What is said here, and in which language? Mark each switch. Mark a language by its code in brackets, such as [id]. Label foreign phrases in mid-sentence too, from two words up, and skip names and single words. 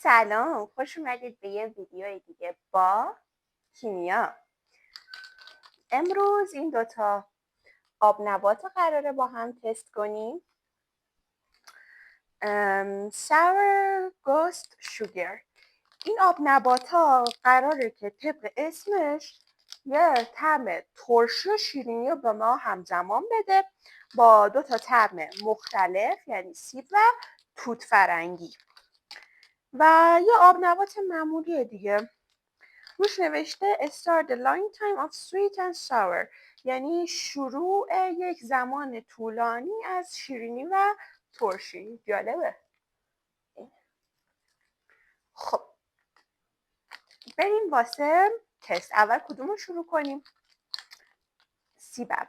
[fa] سلام، خوش اومدید به یه ویدیو دیگه با کیمیا. امروز این دوتا آب نبات رو قراره با هم تست کنیم. [en] sour ghost sugar. [fa] این آب نبات ها قراره که طبق اسمش یه طعم ترشی و شیرینی رو به ما همزمان بده با دوتا طعم مختلف، یعنی سیب و توت فرنگی. و یه آب نبات معمولی دیگه روش نوشته [en] start the line time of sweet and sour، [fa] یعنی شروع یک زمان طولانی از شیرینی و ترشی. جالبه. خب بریم واسه تست. اول کدوم رو شروع کنیم؟ سیب اول.